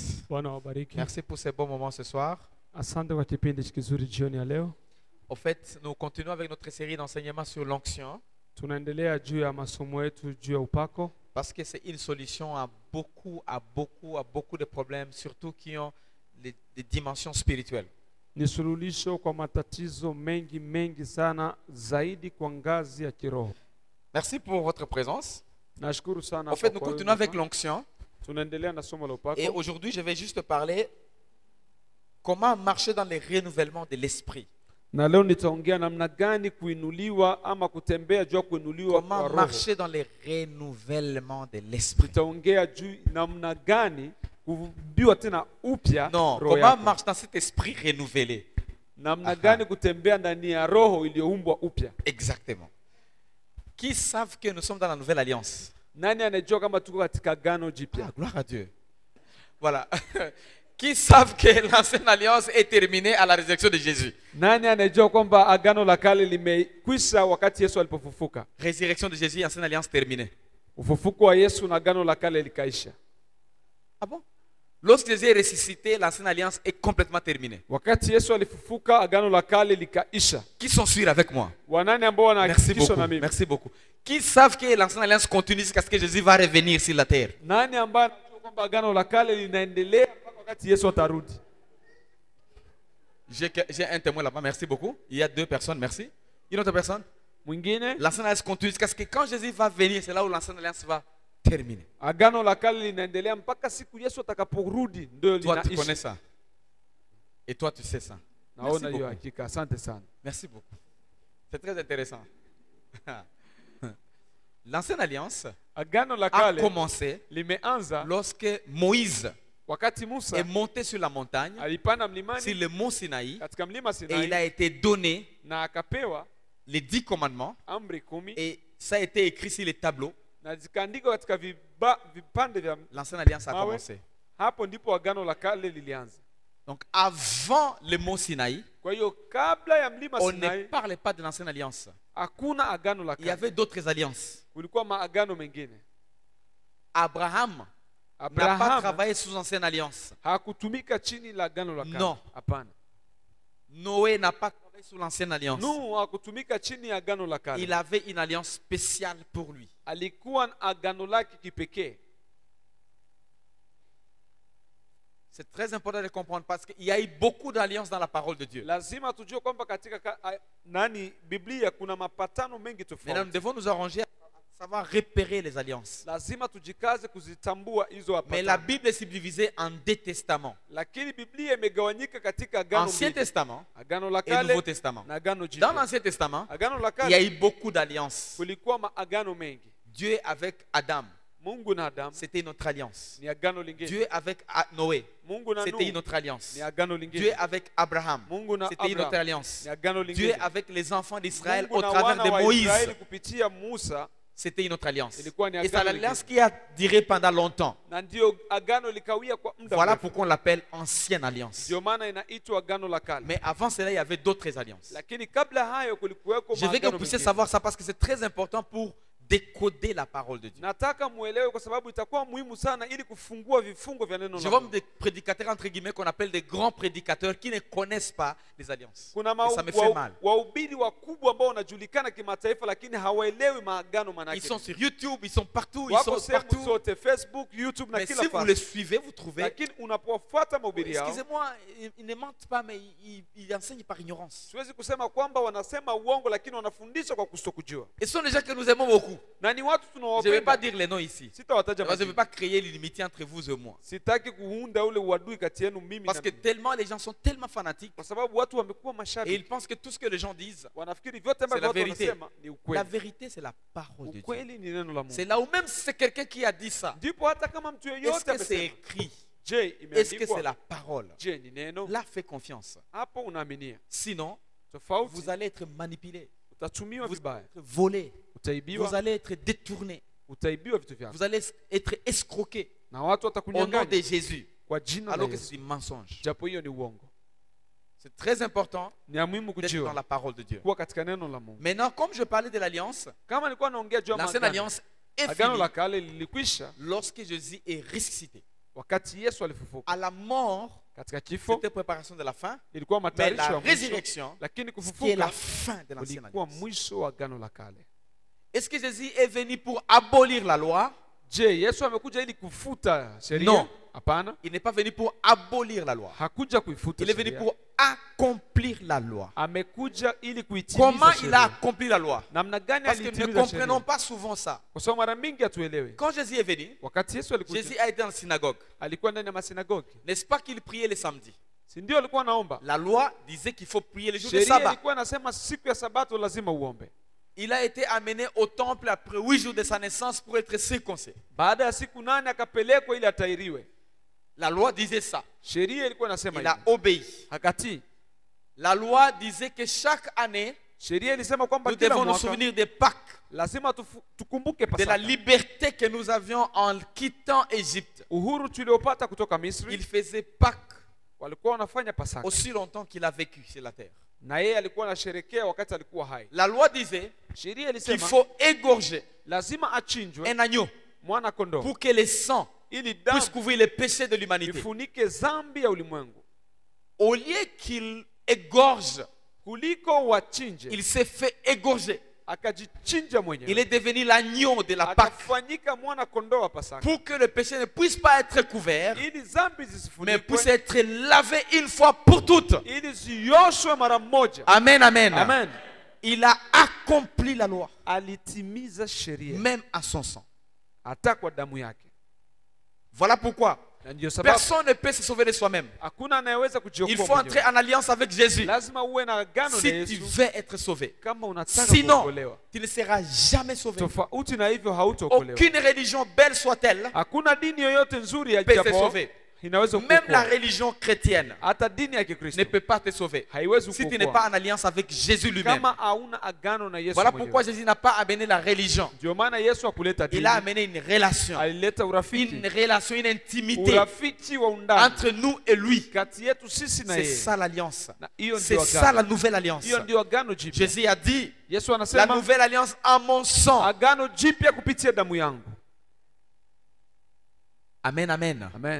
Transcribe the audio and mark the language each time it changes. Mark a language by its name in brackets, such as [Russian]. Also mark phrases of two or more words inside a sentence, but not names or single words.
[Swahili] Bwana wabariki. [French] Merci pour ces bons moments ce soir. [Swahili] Asante kwa kipindi kizuri jioni ya leo. [French] Au fait, nous continuons avec notre série d'enseignements sur l'onction [Swahili] Tunaendelea juu ya masomo yetu juu ya upako, [French] parce que c'est une solution à beaucoup de problèmes, surtout qui ont des dimensions spirituelles. [Swahili] ni suluhisho kwa matatizo mengi sana, zaidi kwa ngazi ya kiroho. [French] Merci pour votre présence. [Swahili] Nashukuru sana. [French] Au fait, nous [Swahili] kwa [French] continuons avec [Swahili] wewe. [French] l'onction. [Swahili] Tunaendelea na somo la [French] Et [Swahili] upako. [French] aujourd'hui, je vais juste parler comment marcher dans les renouvellements de l'esprit. [Swahili] Na leo nitaongea namna gani kuinuliwa ama kutembea juu ya kuinuliwa kwa [French] Comment [Swahili] roho. [French] marcher dans les renouvellements de l'esprit. [Swahili] Nitaongea juu namna gani kubiwa tena upya [French] Non, [Swahili] roho [French] comment [Swahili] yako. [French] marcher dans cet esprit renouvelé. [Swahili] Namna gani kutembea ndani ya roho iliyoumbwa upya. [French] Exactement. Qui savent que nous sommes dans la nouvelle alliance? [Swahili] Nani anajua kama tuko katika agano jipya? [French] Ah, gloire à Dieu. Voilà. Qui savent que l'ancienne alliance est terminée à la résurrection de Jésus? [Swahili] Nani anajua kwamba agano la kale limekwisha wakati Yesu alipofufuka? [French] Résurrection de Jésus, ancienne alliance terminée. [Swahili] Ufufuko wa Yesu na agano la kale likaisha. [French] Ah bon? Lorsque Jésus est ressuscité, l'ancienne alliance est complètement terminée. [Swahili] Wakati Yesu alifufuka agano la kale likaisha. [French] Qui sont sûrs avec moi? [Swahili] Wanani ambao [French] Merci [Swahili] wanahakikishwa [French] beaucoup. [Swahili] na mimi? [French] Merci beaucoup. Qui savent que l'ancienne alliance continue jusqu'à ce que Jésus va revenir sur la terre? Nani ambaye anajua kwamba agano la kale linaendelea mpaka wakati Yesu atarudi? J'ai un témoin là-bas, merci beaucoup. Il y a 2 personnes, merci. Une autre personne? [Swahili] Mwingine, [French] L'ancienne alliance continue jusqu'à ce que quand Jésus va venir, c'est là où l'ancienne alliance va terminer. [Swahili] agano la kale linaendelea mpaka siku Yesu atakaporudi ndio [French] Toi, tu connais [Swahili] linaisha. [French] ça. Et toi, tu sais ça. [Swahili] Naona [French] Merci [Swahili] hiyo [French] beaucoup. [Swahili] hakika. Asante sana. [French] Merci beaucoup. C'est très intéressant. L'ancienne alliance [Swahili] Agano la [French] a [Swahili] kale [French] commencé [Swahili] limeanza [French] lorsque Moïse [Swahili] wakati Musa [French] est monté sur la montagne, [Swahili] alipanda [French] sur [Swahili] mlimani [French] le mont Sinaï, [Swahili] katika mlima [French] et il a [Swahili] Sinai [French] été donné [Swahili] na akapewa [French] les 10 commandements, [Swahili] amri 10 [French] et ça a été écrit sur les tableaux. [Swahili] na zikaandikwa katika vipande vya [French] L'ancienne alliance a [Swahili] mawe. [French] commencé. [Swahili] Hapo ndipo agano la kale lilianza. [French] Donc avant le mont Sinaï, [Swahili] Kwa hiyo kabla ya mlima [French] on ne [Swahili] Sinai [French] parlait pas de l'ancienne alliance. [Swahili] hakuna agano la [French] Il y [Swahili] kale. [French] avait d'autres alliances. [Swahili] Kulikuwa maagano mengine. [French] Abraham n'a pas [Swahili] Abraham [French] travaillé sous ancienne alliance. [Swahili] hakutumika chini la agano la kale. [French] Non. [Swahili] Hapana. [French] Noé n'a pas travaillé sous l'ancienne alliance. [Swahili] Nuhu hakutumika chini ya agano la kale. [French] Il avait une alliance spéciale pour lui. [Swahili] Alikuwa na agano lake kipekee. [French] C'est très important de comprendre parce qu'il y a eu beaucoup d'alliances dans la parole de Dieu. [Swahili] Lazima tujue kwamba katika Biblia kuna mapatano mengi [French] Maintenant, [Swahili] tofauti. [French] nous devons nous arranger à savoir repérer les alliances. [Swahili] Lazima tujikaze kuzitambua hizo [French] Mais la [Swahili] mapatano. [French] Bible est subdivisée en 2 testaments. [Swahili] Lakini Biblia imegawanyika katika agano [French] Ancien [Swahili] mbili. [French] Testament [Swahili] Agano la [French] et Nouveau [Swahili] kale [French] Testament. [Swahili] na agano [French] Dans [Swahili] jipya. [French] l'Ancien Testament, [Swahili] Agano la [French] il y a [Swahili] kale [French] eu beaucoup d'alliances. [Swahili] kulikuwa maagano mengi. [French] Dieu avec Adam, [Swahili] Mungu na Adamu [French] c'était notre alliance. [Swahili] ni agano lingine. [French] Dieu avec Noé, [Swahili] Mungu na [French] c'était [Swahili] Nuhu [French] une autre alliance. [Swahili] ni agano [French] Dieu [Swahili] lingine. [French] avec Abraham, [Swahili] Mungu na [French] c'était une autre [Swahili] Abraham [French] alliance. [Swahili] ni agano [French] Dieu [Swahili] lingine. [French] avec les enfants d'Israël [Swahili] Mungu [French] au [Swahili] na [French] travers [Swahili] wana [French] de [Swahili] wa [French] Moïse, [Swahili] Israeli kupitia Musa, [French] c'était une autre alliance. [Swahili] ilikuwa ni [French] Et c'est [Swahili] agano [French] l'alliance [Swahili] lingine. [French] qui a duré pendant longtemps. [Swahili] Na ndio agano likawia kwa muda [French] Voilà [Swahili] mrefu. [French] pourquoi on l'appelle ancienne alliance. [Swahili] Ndio maana inaitwa agano la kale. [French] Mais avant cela, il y avait d'autres alliances. [Swahili] Lakini kabla hayo kulikuweko [French] Je veux que [Swahili] maagano [French] vous puissiez [Swahili] mengine. [French] savoir ça parce que c'est très important pour décoder la parole de Dieu. [Swahili] Nataka muelewe kwa sababu itakuwa muhimu sana ili kufungua vifungo vya neno [French] Je [Swahili] la [French] vois [Swahili] Mungu. [French] des prédicateurs entre guillemets qu'on appelle des grands prédicateurs qui ne connaissent pas les alliances. [Swahili] Kuna [French] Et ça me fait mal. [Swahili] wahubiri wakubwa ambao wanajulikana kimataifa lakini hawaelewi maagano manake. [French] Ils sont sur YouTube, ils sont partout, ils [Swahili] Wako [French] sont [Swahili] sehemu [French] partout. [Swahili] zote, Facebook, YouTube na [French] Mais [Swahili] kila [French] si vous les [Swahili] fasi. [French] suivez, vous trouvez. [Swahili] Lakini unapofuata mahubiri yao, [French] Excusez-moi, ils ne mentent pas, mais ils enseignent par ignorance. [Swahili] siwezi kusema kwamba wanasema uongo lakini wanafundisha kwa kustokujua. [French] Et ce sont des gens que nous aimons beaucoup. [Swahili] Na ni watu [French] Je ne vais pas [Swahili] tunawapenda. [French] dire les noms ici. [Swahili] Sitawataja [French] Parce que je ne veux [Swahili] majina. [French] pas créer l'inimitié entre vous et moi. [Swahili] Sitaki kuunda ule uadui kati yenu mimi [French] Parce [Swahili] na [French] que [Swahili] mimi. [French] tellement les gens sont tellement fanatiques [Swahili] Kwa sababu watu wamekuwa [French] et [Swahili] mashabiki. [French] ils pensent que tout ce que les gens disent, [Swahili] Wanafikiri vyote ambavyo [French] la [Swahili] watu [French] vérité. [Swahili] wanasema ni [French] la [Swahili] ukweli. [French] vérité c'est la parole de Dieu. [Swahili] Ukweli ni neno la [French] C'est [Swahili] Mungu. [French] là où même si c'est quelqu'un qui a dit ça, [Swahili] Ndipo hata kama mtu [French] est-ce [Swahili] yeyote [French] que c'est [Swahili] amesema, [French] écrit? [Swahili] je, [French] Est-ce que c'est [Swahili] imeandikwa? [French] la parole? [Swahili] Je, ni neno? [French] Là, fais confiance. [Swahili] Hapo unaaminia. [French] Sinon, [Swahili] Tofauti [French] vous allez être manipulé, [Swahili] utatumiwa [French] vous [Swahili] vibaya. [French] allez être volé, vous [Swahili] Utaibiwa, [French] allez être détourné, [Swahili] utaibiwa vitu vyako. [French] vous allez être escroqué [Swahili] Na watu [French] au nom de [Swahili] watakunyang'anya [French] Jésus, [Swahili] kwa jina la [French] alors que [Swahili] Yesu. [French] c'est un mensonge. [Swahili] Japo hiyo ni uongo. [French] C'est très important [Swahili] Ni ya muhimu [French] d'être dans [Swahili] kujua [French] la parole de Dieu. [Swahili] kuwa katika neno la Mungu. [French] Maintenant, comme je parlais de l'alliance, [Swahili] Kama nilikuwa naongea juu ya [French] l'ancienne [Swahili] maagano, [French] alliance est [Swahili] agano [French] finie [Swahili] la kale lilikwisha [French] lorsque Jésus est ressuscité. [Swahili] wakati Yesu alifufuka [French] À la mort, [Swahili] katika kifo [French] c'était préparation de la fin, [Swahili] ilikuwa [French] mais [Swahili] matayarisho [French] la [Swahili] ya mwisho, [French] résurrection, [Swahili] lakini [French] qui est la [Swahili] kufufuka [French] fin de l'ancienne [Swahili] ulikuwa [French] alliance. [Swahili] mwisho wa agano la kale. [French] Est-ce que Jésus est venu pour abolir la loi? [Swahili] Je, Yesu amekuja ili kufuta sheria? [French] Non. [Swahili] Hapana, [French] Il n'est pas venu pour abolir la loi. [Swahili] hakuja kuifuta [French] Il est venu [Swahili] sheria. [French] pour accomplir la loi. [Swahili] Amekuja ili kuitimiza [French] Comment il a [Swahili] sheria. [French] accompli la loi? [Swahili] Namna gani [French] Parce que nous ne [Swahili] alitimiza [French] comprenons [Swahili] sheria? [French] pas souvent ça. [Swahili] Kwa sababu mara mingi hatuelewi. [French] Quand Jésus est venu, [Swahili] Wakati Yesu alikuja, [French] Jésus a été dans la synagogue. [Swahili] alikuwa ndani ya masinagogi, [French] N'est-ce pas qu'il priait les samedis? [Swahili] si ndio alikuwa anaomba? [French] La loi disait qu'il faut prier les jours de [Swahili] Sheria [French] sabbat. [Swahili] ilikuwa inasema siku ya sabato lazima uombe. [French] Il a été amené au temple après 8 jours de sa naissance pour être circoncis. [Swahili] Baada ya siku 8 akapelekwa ili atairiwe. [French] La loi disait ça. [Swahili] Sheria ilikuwa inasema [French] Il a [Swahili] hivyo. [French] obéi. [Swahili] Akatii. [French] La loi disait que chaque année, [Swahili] Sheria ilisema kwamba [French] nous [Swahili] kila [French] devons nous [Swahili] mwaka [French] souvenir des Pâques, [Swahili] lazima tukumbuke [French] de la [Swahili] Pasaka. [French] liberté que nous avions en quittant Égypte. [Swahili] Uhuru tuliopata kutoka [French] Il [Swahili] Misri, [French] faisait Pâques [Swahili] walikuwa wanafanya Pasaka. [French] aussi longtemps qu'il a vécu sur la terre. [Swahili] Na yeye alikuwa anasherekea wakati alikuwa hai. [French] La loi disait [Swahili] Sheria [French] qu'il [Swahili] ilisema [French] faut égorger [Swahili] lazima achinjwe [French] un agneau [Swahili] mwana kondoo [French] pour que le sang [Swahili] ili damu [French] puisse couvrir les péchés de l'humanité. [Swahili] ifunike zambi ya ulimwengu. [French] Au lieu qu'il égorge, [Swahili] Kuliko wachinje, [French] il s'est fait égorger. [Swahili] akajichinja [French] Il [Swahili] mwenyewe, [French] est devenu l'agneau de la Pâque [Swahili] akafanyika mwana kondoo wa Pasaka, [French] pour que le péché ne puisse pas être couvert, [Swahili] ili zambi [French] mais puisse [Swahili] zisifunikwe, [French] être lavé une fois pour toutes. [Swahili] ili zioshwe mara moja. [French] Amen, amen. [Swahili] Amen. [French] Il a accompli la loi, [Swahili] Alitimiza sheria [French] même à son sang. [Swahili] hata kwa damu yake. [French] Voilà pourquoi [Swahili] Na ndio sababu [French] personne ne peut se sauver de soi-même. [Swahili] hakuna anayeweza [French] Il [Swahili] kujiokoa [French] faut entrer [Swahili] mwenyewe. [French] en alliance avec Jésus [Swahili] Lazima uwe na agano na [French] si tu [Swahili] Yesu [French] veux être sauvé. [Swahili] kama unataka [French] Sinon, [Swahili] kuokolewa. [French] tu ne seras jamais sauvé. [Swahili] Tofauti na hivyo hautaokolewa. [French] Aucune religion, belle soit-elle, [Swahili] Hakuna dini yoyote nzuri ya [French] peut te [Swahili] japo [French] sauver. [Swahili] inaweza [French] Même la [Swahili] kukuokoa. [French] religion chrétienne [Swahili] Hata dini ya [French] ne [Swahili] Kikristo [French] peut pas te sauver [Swahili] haiwezi [French] si tu n'es [Swahili] kukuokoa [French] pas en alliance avec Jésus lui-même. [Swahili] kama hauna agano na Yesu [French] Voilà [Swahili] mwenyewe. [French] pourquoi Jésus n'a pas amené la religion. [Swahili] Ndio maana Yesu hakuleta [French] Il [Swahili] dini, [French] a amené une relation. [Swahili] alileta urafiki, [French] Une relation, une intimité [Swahili] urafiki wa undani [French] entre nous et lui. [Swahili] kati yetu sisi na [French] C'est [Swahili] yeye. [French] ça l'alliance. [Swahili] Na hiyo [French] C'est [Swahili] ndio [French] ça la [Swahili] agano, [French] nouvelle alliance. [Swahili] hiyo ndio agano jipya. [French] Jésus a dit, [Swahili] Yesu [French] la [Swahili] anasema [French] nouvelle alliance en mon sang. [Swahili] agano jipya kupitia damu yangu. [French] Amen, amen. [Swahili] Amen.